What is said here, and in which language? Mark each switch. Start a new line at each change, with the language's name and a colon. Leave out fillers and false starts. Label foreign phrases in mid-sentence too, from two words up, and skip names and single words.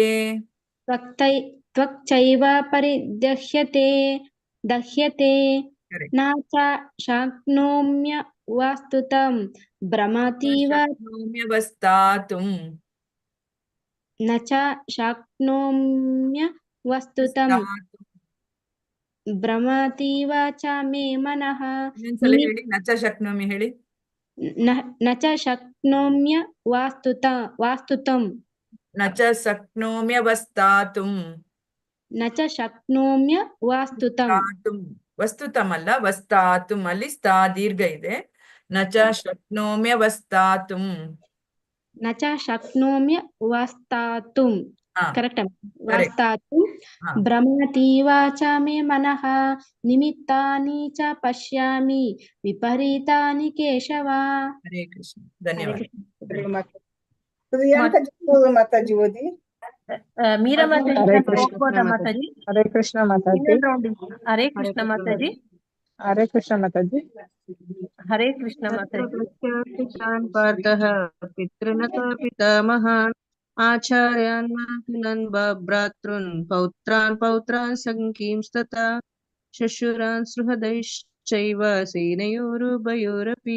Sanskrit: त्वक्चैव परिदह्यते दह्यते न च शक्नोम्य वस्तुतं भ्रमतीव ಶಕ್ನೋಮ್ಯವಸ್ಥಾತುಂ न च शक्नोम्य वस्तुतं भ्रमतीव च मे मनः
Kannada: ಇನ್ನೊಂದ್ಸಲ ಹೇಳಿ,
Sanskrit: ನಚ ಶಕ್ನೋಮಿ
Kannada: ಹೇಳಿ.
Sanskrit: न च शक्नोम्य वास्तुतं ನಚ ಶಕ್ನೋಮ್ಯವಸ್ಥಾತುಂ न च शक्नोम्य वास्तुतं
Kannada: ವಸ್ತುತಂ ಅಲ್ಲ, ವಸ್ತಾತುಂ ಅಲ್ಲಿ ಸ್ಥಾ ದೀರ್ಘ ಇದೆ.
Sanskrit: ನಚ ಶಕ್ನೋಮ್ಯವಸ್ಥಾತುಂ न च शक्नोम्य वास्तातुं करेक्ट वास्तातुं भ्रमतीव च मे मनः निमित्तानि च पश्यामि विपरीतानि केशव.
Kannada: ಹರೇ ಕೃಷ್ಣ, ಧನ್ಯವಾದ. ಪ್ರಿಯಾಂಕಾ ಮಾತಾಜಿ ಓದಿ. ಮೀರಾ ಮಾತಾಜಿ ಹರೇ ಕೃಷ್ಣ ಹೋಗ್ಬೋದಾ ಮಾತಾಜಿ? ಹರೇ ಕೃಷ್ಣ ಮಾತಾಜಿ. ಹರೇ ಕೃಷ್ಣ ಮಾತಾಜಿ. ಹರೇ ಕೃಷ್ಣ ಮಾತಾಜಿ. ಹರೇ ಕೃಷ್ಣ ಮಾತಾಜಿ.
Sanskrit: ಪಾರ್ಥಃ ಪಿತೃನ್ ಪಿತಾಮಹಾನ್ ಆಚಾರ್ಯಾನ್ ಮಾತುಲನ್ ಭ್ರಾತೃನ್ ಪೌತ್ರಾನ್ ಸಂಕೀಂಸ್ತತಾ ಶಶುರಾನ್ ಸೃಹದೈಶ್ಚೈವ ಸೇನಯೋರುಭಯೋರಪಿ.